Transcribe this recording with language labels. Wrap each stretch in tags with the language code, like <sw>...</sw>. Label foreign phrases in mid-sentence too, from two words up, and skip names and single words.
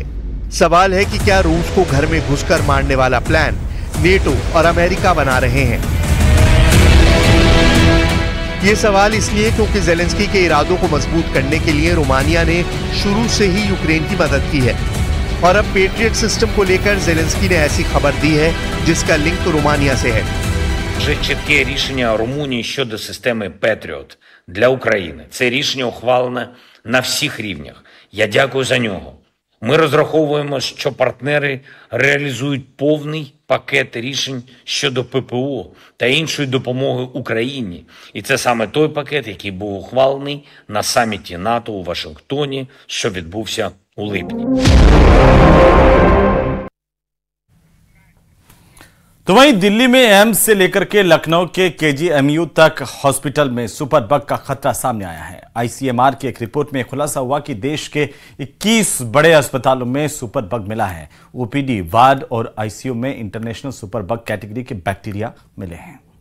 <hi>सवाल है कि क्या रूस को घर में घुसकर मारने वाला प्लान नेटो और अमेरिका बना रहे हैं? ये सवाल इसलिए क्योंकि ज़ेलेंस्की के इरादों को मजबूत करने के लिए रोमानिया ने शुरू से ही यूक्रेन की मदद की है और अब</hi> <en>Patriot system</en> <hi>को लेकर ज़ेलेंस्की ने ऐसी खबर दी है जिसका लिंक रोमानिया से है।</hi> <uk>Вже чітке рішення Румунії щодо системи Петріот для України. Це рішення ухвалене на всіх рівнях. Я дякую за нього. Ми розраховуємо, що партнери реалізують повний пакет рішень щодо ППО та іншої допомоги Україні. І це саме той пакет, який був ухвалений на саміті НАТО у Вашингтоні, що відбувся у липні.</uk> <hi>तो वहीं दिल्ली में एम्स से लेकर के लखनऊ के केजीएमयू तक हॉस्पिटल में</hi> <en>super bug</en> <hi>का खतरा सामने आया है। आईसीएमआर की एक रिपोर्ट में खुलासा हुआ कि देश के 21 बड़े अस्पतालों में</hi> <en>super bug</en> <hi>मिला है। ओपीडी, वार्ड और आईसीयू में</hi> <en>international super bug category</en> <hi>के बैक्टीरिया मिले हैं।</hi>